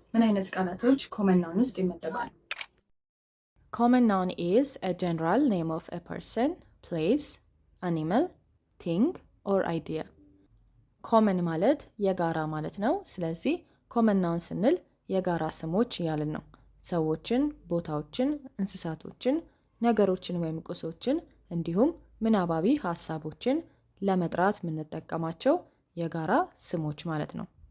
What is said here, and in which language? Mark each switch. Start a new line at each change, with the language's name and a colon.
Amharic: ምን አይነት ቃላቶች ኮመን ናውን ውስጥ ይመደባሉ?
English: Common noun is a general name of a person, place, animal, thing or idea.
Amharic: ኮመን ማለት የጋራ ማለት ነው። ስለዚህ ኮመን ናውን ስንል የጋራ ስሞች እያልን ነው። ሰዎችን፣ ቦታዎችን፣ እንስሳቶችን፣ ነገሮችን ወይም ቁሶችን እንዲሁም ምናባዊ ሀሳቦችን ለመጥራት የምንጠቀማቸው የጋራ ስሞች ማለት ነው።